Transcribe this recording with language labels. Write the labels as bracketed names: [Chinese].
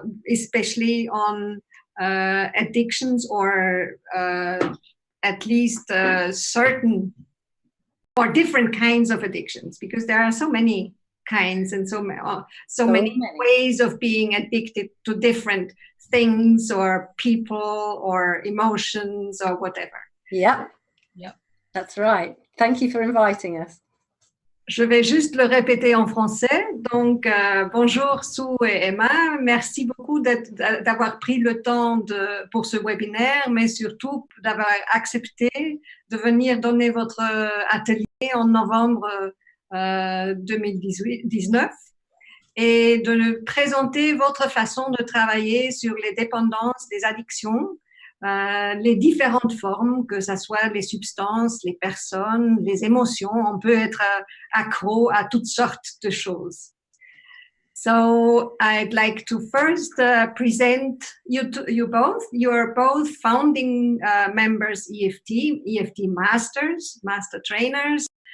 [English] especially on addictions or at least certain or different kinds of addictions, because there are so many kinds and so many ways of being addicted to different things or people or emotions or whatever. Yep, that's right. Thank you for inviting us. [French] Je vais juste le répéter en français. Donc, bonjour Sue et Emma. Merci beaucoup d'avoir pris le temps pour ce webinaire, mais surtout d'avoir accepté de venir donner votre atelier en novembre 2019 et de présenter votre façon de travailler sur les dépendances, les addictions, les différentes formes, que ce soit les substances, les personnes, les émotions. On peut être accro à toutes sortes de choses. [English] So I'd like to first present you both. You're both founding members EFT masters, master trainers.